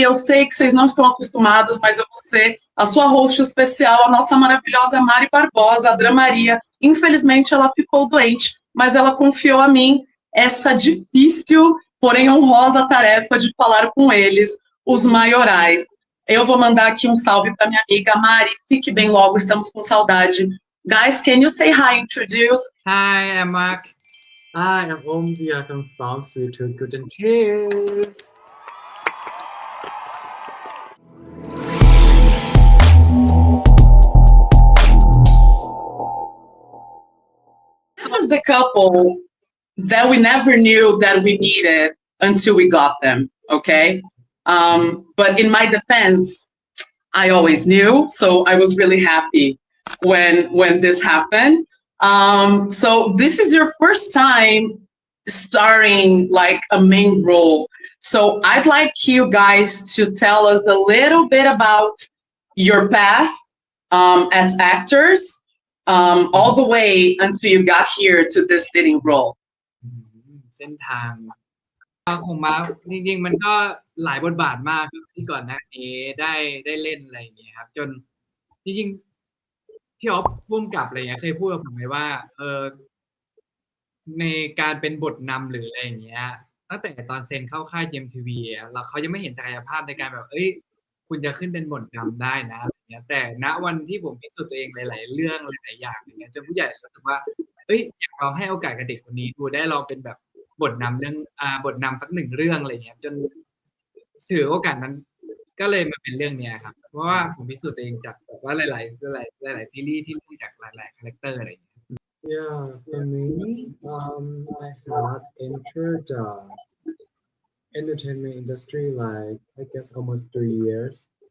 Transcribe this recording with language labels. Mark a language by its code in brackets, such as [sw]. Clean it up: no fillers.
[pt] Eu sei que vocês não estão acostumados, mas eu vou ser a sua host especial, a nossa maravilhosa Mari Barbosa, a Dramaria. Infelizmente, ela ficou doente, mas ela confiou a mim essa difícil, porém honrosa tarefa de falar com eles, os maiorais. Eu vou mandar aqui um salve para minha amiga Mari. Fique bem logo, estamos com saudade. [en] Guys, can you say hi, introduce? Hi, I'm Mark. Hi, I'm Om. We are from Sweet Good and Cheers. This is the couple that we never knew that we needed until we got them, okay? But in my defense, I always knew, so I was really happy when this happened. So this is your first time starring like a main role. So I'd like you guys to tell us a little bit about your path as actors, all the way until you got here to this leading role. [th] เส้นทางของมาจริงๆมันก็หลายบทบาทมากครับที่ก่อนหน้านี้ได้เล่นอะไรอย่างเงี้ยครับจนจริงๆพี่อ๊อฟผู้กำกับอะไรเงี้ยเคยพูดกับผมไว้ว่าในการเป็นบทนำหรืออะไรอย่างเงี้ยตั้งแต่ตอนเซ็นเข้าค่าย GMTV เราเขายังไม่เห็นศักยภาพในการแบบ คุณจะขึ้นเป็นบทนำได้นะอะไรเงี้ยแต่ณวันที่ผมพิสูจน์ตัวเองหลายๆเรื่องหลายๆอย่างอย่างเงี้ยจนผู้ใหญ่รู้สึกว่าอยากลองให้โอกาสกับเด็กคนนี้ดูได้ลองเป็นแบบบทนำเรื่องบทนำสักหนึ่งเรื่องอะไรเงี้ยจนถือโอกาสนั้นก็เลยมาเป็นเรื่องเนี้ยครับเพราะว่าผมพิสูจน์ตัวเองจากแบบว่าหลายซีรีส์ที่รู้จากหลายๆคาแรคเตอร์อะไรอย่างเงี้ย [en] Yeah, for me, I had entered entertainment industry like I guess almost 3 years.